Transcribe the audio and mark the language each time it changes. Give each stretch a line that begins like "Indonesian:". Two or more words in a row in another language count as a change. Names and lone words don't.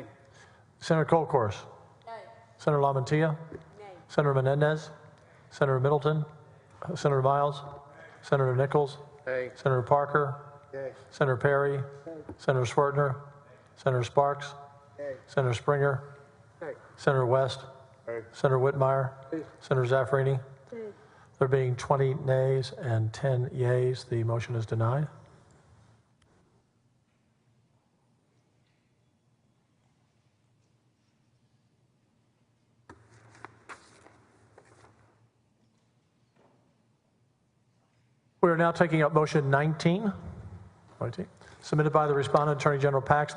English: Senator Colcourse, Senator LaMantia, Senator Menendez, Senator Middleton, Senator Miles, Senator Nichols, Nay. Senator Parker, Yay. Senator Perry, Senator Swertner, Senator Sparks, Senator Springer, Senator West, Senator Whitmire, Senator Zaffarini. There being 20 nays and 10 yeas, the motion is denied. We are now taking up motion 19, submitted by the respondent, Attorney General Paxton.